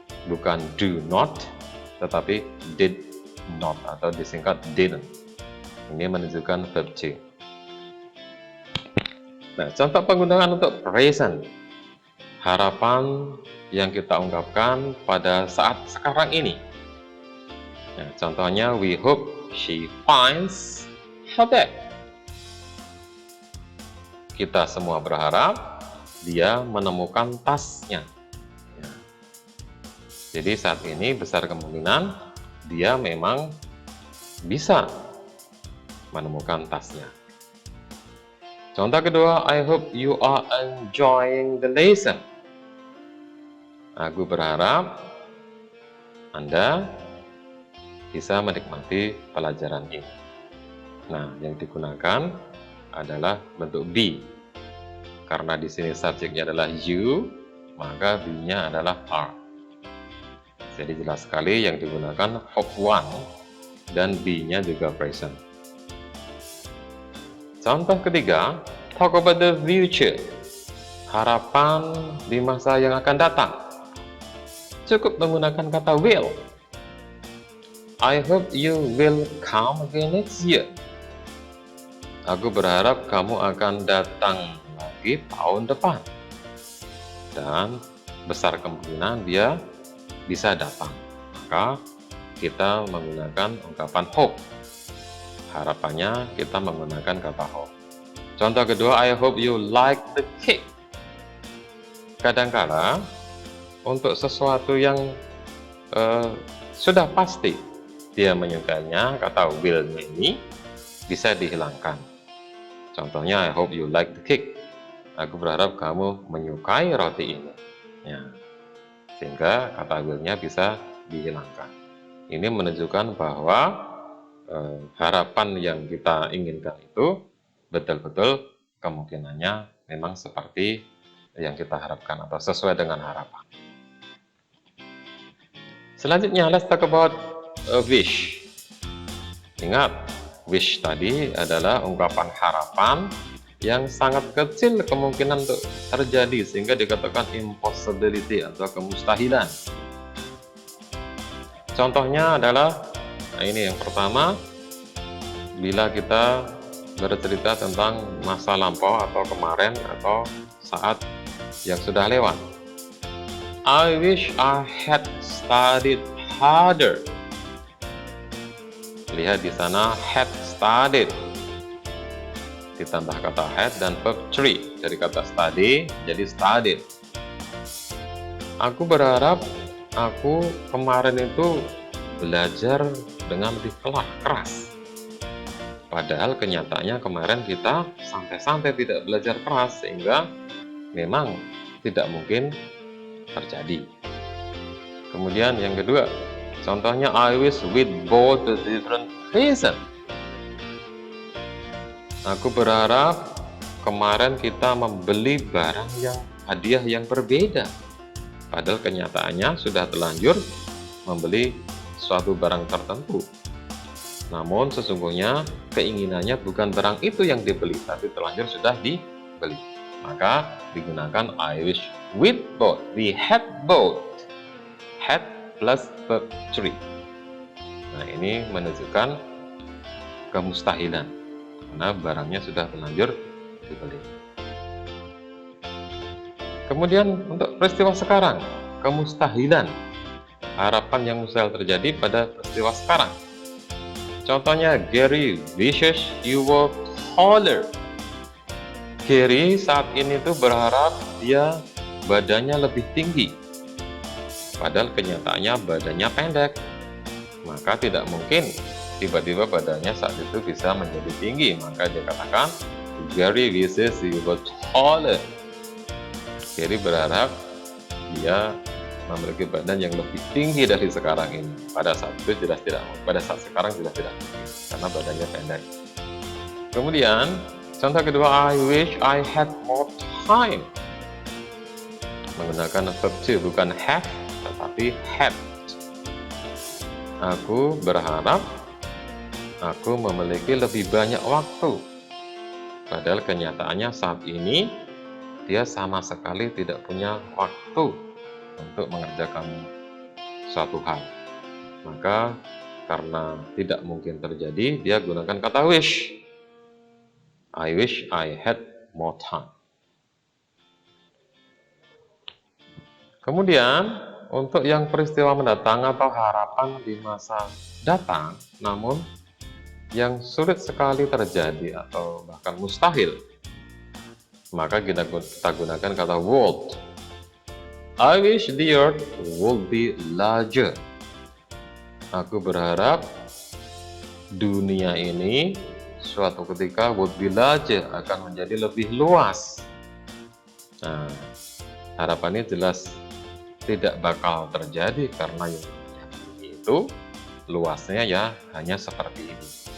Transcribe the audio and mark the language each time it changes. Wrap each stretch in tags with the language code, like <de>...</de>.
<id>Bukan</id> <en>do not,</en> <id>tetapi</id> <en>did not</en> <id>atau disingkat</id> <en>didn't.</en> <id>Ini menunjukkan verb to. Nah, contoh penggunaan untuk present, harapan yang kita ungkapkan pada saat sekarang ini. Nah, contohnya,</id> <en>we hope she finds her bag.</en> <id>Kita semua berharap dia menemukan tasnya. Jadi saat ini besar kemungkinan dia memang bisa menemukan tasnya. Contoh kedua,</id> <en>I hope you are enjoying the lesson.</en> <id>Aku berharap Anda bisa menikmati pelajaran ini. Nah, yang digunakan adalah bentuk be. Karena di sini subjeknya adalah you, maka be-nya adalah are. Jadi jelas sekali yang digunakan verb 1 dan be-nya juga present. Contoh ketiga,</id> <en>talk about the future.</en> <id>Harapan di masa yang akan datang. Cukup menggunakan kata will.</id> <en>I hope you will come again next year.</en> <id>Aku berharap kamu akan datang lagi tahun depan. Dan besar kemungkinan dia bisa datang. Maka kita menggunakan ungkapan hope. Harapannya kita menggunakan kata</id> <en>hope.</en> <id>Contoh kedua,</id> <en>I hope you like the cake.</en> <id>Kadangkala untuk sesuatu yang sudah pasti dia menyukainya, kata will-nya ini bisa dihilangkan. Contohnya,</id> <en>I hope you like the cake.</en> <id>Aku berharap kamu menyukai roti ini. Ya. Sehingga kata will-nya bisa dihilangkan. Ini menunjukkan bahwa harapan yang kita inginkan itu betul-betul kemungkinannya memang seperti yang kita harapkan atau sesuai dengan harapan. Selanjutnya,</id> <en>let's talk about a wish.</en> <id>Ingat, wish tadi adalah ungkapan harapan yang sangat kecil kemungkinan untuk terjadi, sehingga dikatakan impossibility atau kemustahilan. Contohnya adalah, nah ini yang pertama, bila kita bercerita tentang masa lampau atau kemarin atau saat yang sudah lewat.</id> <en>I wish I had studied harder.</en> <id>Lihat di sana,</id> <en>had studied.</en> <id>Ditambah kata had dan verb 3. Dari kata study, jadi studied. Aku berharap aku kemarin itu belajar dengan lebih keras. Padahal kenyataannya kemarin kita santai-santai tidak belajar keras, sehingga memang tidak mungkin terjadi. Kemudian yang kedua, contohnya</id> <en>I wish we'd bought a different present.</en> <id>Aku berharap kemarin kita membeli barang yang hadiah yang berbeda. Padahal kenyataannya sudah terlanjur membeli suatu barang tertentu. Namun sesungguhnya keinginannya bukan barang itu yang dibeli, tapi terlanjur sudah dibeli. Maka digunakan</id> <en>I wish we'd bought. We had bought. Had plus verb 3.</en> <id>Nah, ini menunjukkan kemustahilan karena barangnya sudah terlanjur dibeli. Kemudian untuk peristiwa sekarang, kemustahilan, harapan yang mustahil terjadi pada peristiwa sekarang. Contohnya,</id> <en>Gary wishes you were taller.</en> <id>Gary saat ini tuh berharap dia badannya lebih tinggi. Padahal kenyataannya badannya pendek. Maka tidak mungkin tiba-tiba badannya saat itu bisa menjadi tinggi. Maka dia katakan,</id> <en>Gary wishes you were taller.</en> <id>Gary berharap dia memiliki badan yang lebih tinggi dari sekarang ini. Pada saat itu jelas tidak, pada saat sekarang jelas tidak mungkin, karena badannya pendek. Kemudian contoh kedua,</id> <en>I wish I had more time.</en> <id>Menggunakan verb to, bukan have, tetapi had. Aku berharap aku memiliki lebih banyak waktu. Padahal kenyataannya saat ini dia sama sekali tidak punya waktu untuk mengerjakan suatu hal. Maka karena tidak mungkin terjadi, dia gunakan kata wish.</id> <en>I wish I had more time.</en> <id>Kemudian untuk yang peristiwa mendatang atau harapan di masa datang, namun yang sulit sekali terjadi atau bahkan mustahil, maka kita gunakan kata would.</id> <en>I wish the earth would be larger.</en> <id>Aku berharap dunia ini suatu ketika</id> <en>would be larger,</en> <id>akan menjadi lebih luas. Nah, harapannya jelas tidak bakal terjadi karena yang itu luasnya ya hanya seperti ini.</id>